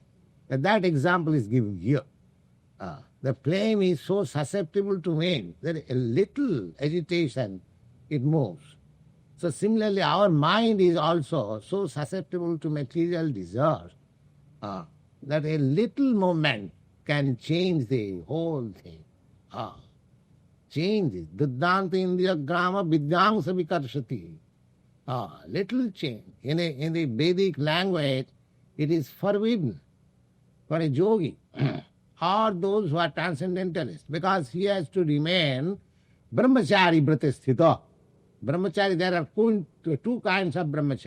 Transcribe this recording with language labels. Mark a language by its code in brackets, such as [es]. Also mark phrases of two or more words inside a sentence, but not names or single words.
[en] That example is given here. The flame is so susceptible to wind that a little agitation, it moves. So similarly, our mind is also so susceptible to material desires that a little movement can change the whole thing. Change it. [sa] दुर्दान्त इन्द्रिय ग्राम विद्वांस विकर्षति. [en] Little change. In the Vedic language, it is forbidden for a yogi or those who are transcendentalists, because he has to remain [sa] ब्रह्मचारी व्रतस्थित. [en] Brahmachari, there are two kinds of brahmachari.